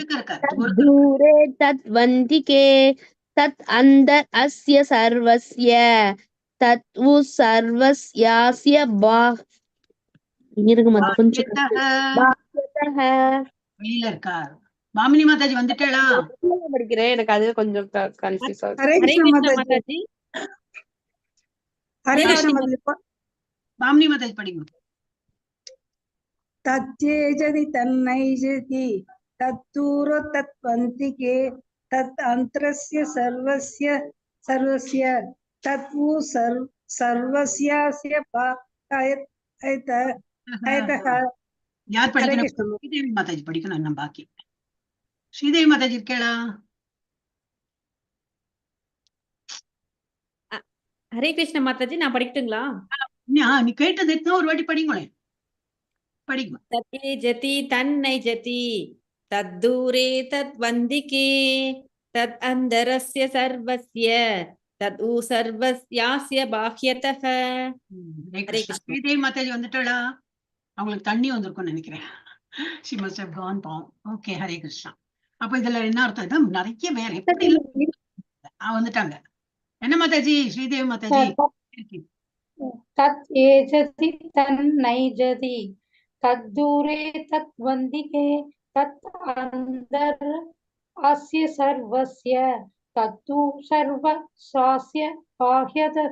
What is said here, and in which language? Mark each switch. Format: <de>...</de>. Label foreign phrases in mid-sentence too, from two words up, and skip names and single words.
<sa>तत् दूरे तत् वन्तिके तत् अन्तर् अस्य सर्वस्य तत् उ सर्वस्यास्य</sa> <ta>இருங்க மாதா கொஞ்சம்</ta> <sa>பாக்யதஹ.</sa> <ta>வெளியில இருக்கார். பாமினி மாதாஜி வந்துட்டேளா? படிக்கிறேன், எனக்கு அது கொஞ்சம் கன்ஃபியூஸ் ஆகுது. ஹரே ஹரே கிருஷ்ண கிருஷ்ண மாதாஜி. மாதாஜி. ஹரே கிருஷ்ண மாதாஜி. பாமினி மாதாஜி படிங்க.</ta> <sa>तच्चेजति तन्नैजति तत्तूरो तत्पन्तिके तत् अन्तरस्य सर्वस्य तत्वु सर्वस्यास्य</sa> <ta>யார் हरे படிக்கணும்? कृष्ण ஸ்ரீதேவி மாதாஜி படிக்கணும். இன்னும் பாக்கி ஸ்ரீதேவி மாதாஜி இருக்கேளா? ஹரே கிருஷ்ண மாதாஜி, நான் படிக்கட்டுங்களா? நீ கேட்டது எத்தனை ஒரு வாட்டி படிங்களேன். படிங்க.</ta> <sa>तत्ते जति तन्नै जति तत्तूरे तत् वन्तिके तत् अन्तरस्य सर्वस्य तत् उ सर्वस्यास्य बाह्यतः.</sa> <ta>ஹரே கிருஷ்ணா. ஸ்ரீதேவி மாதாஜி வந்துட்டாளா? அவங்களுக்கு தண்ணி வந்திருக்கும்னு நினைக்கிறேன்.</ta> <en>she must have gone down.</en> <ta>Okay, ஹரே கிருஷ்ணா. அப்ப இதுல என்ன அர்த்தம்? இதான் நிறைய பேர் எப்படி வந்துட்டாங்க. என்ன மாதாஜி? ஸ்ரீதேவி மாதாஜி</ta> <sa>तत् एजति तन्नैजति तत्तूरे तत् वन्तिके तत् अन्तर् अस्य सर्वस्य तत्तु सर्वस्यास्य बाह्यतः.</sa>